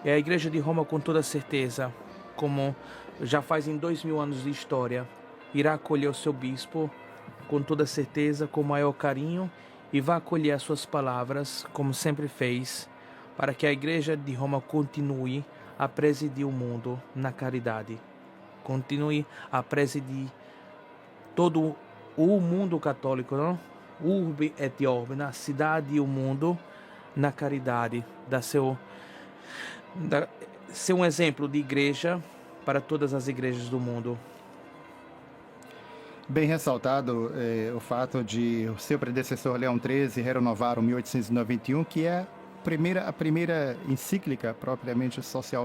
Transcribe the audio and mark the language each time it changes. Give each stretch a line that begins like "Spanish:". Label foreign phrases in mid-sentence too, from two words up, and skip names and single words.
Portuguese: E a Igreja de Roma, com toda certeza, como já faz em 2000 anos de história, irá acolher o seu bispo com toda certeza, com o maior carinho, e vai acolher as suas palavras, como sempre fez, para que a Igreja de Roma continue a presidir o mundo na caridade. Continue a presidir todo o mundo católico, não?
Latin: Urbe et orbe,
Portuguese: na cidade e o mundo, na caridade. Ser um exemplo de igreja para todas as igrejas do mundo. Bem ressaltado o fato de o seu predecessor Leão XIII renovar o 1891, que é a primeira encíclica propriamente social